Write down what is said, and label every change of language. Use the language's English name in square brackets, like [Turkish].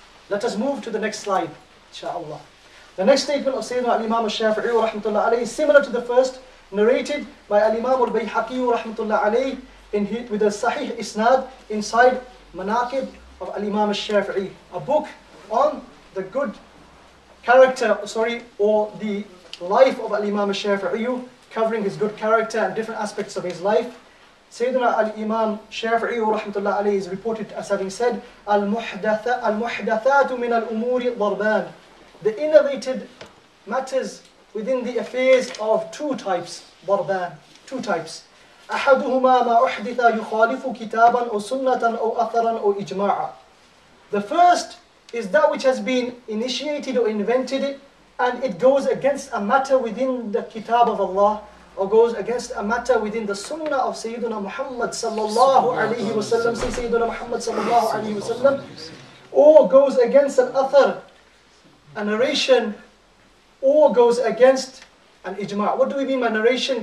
[English] Let us move to the next slide, inshaAllah. The next statement of Sayyidina al-Imam al-Shafi'i wa rahmatullah alayhi is similar to the first, narrated by al-Imam al-Bayhaqi wa rahmatullah alayhi with a sahih isnad inside Manaqib of al-Imam al-Shafi'i, a book on the good character, or the life of al-Imam al-Shafi'i, covering his good character and different aspects of his life. Sayyidina al-Imam Shafi'i wa rahmatullah alayhi is reported as having said, [Arabic] al-muhdathatu min al-umuri darban. [English] The innovated matters within the affairs of two types, darban, two types. [Arabic] أحدهما ما أحدث يخالف كتابا أو سنة أو أثرا أو إجماعا. [English] The first is that which has been initiated or invented, and it goes against a matter within the kitab of Allah, or goes against a matter within the sunnah of Sayyidina Muhammad sallallahu alayhi wa sallam, say Sayyidina Muhammad sallallahu alayhi wa sallam, or goes against an athar, a narration, or goes against an ijma'. What do we mean by narration?